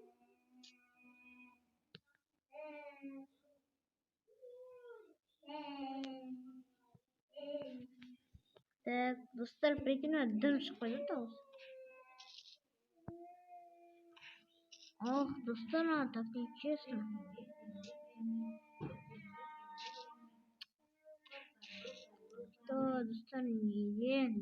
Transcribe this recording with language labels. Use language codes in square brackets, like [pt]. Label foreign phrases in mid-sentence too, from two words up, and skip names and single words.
[kk] Так, достар, прикинь, дым шығып қойды дауыс. Ох, достар, [ru] так нечестно. Что, [kk] достар, неге?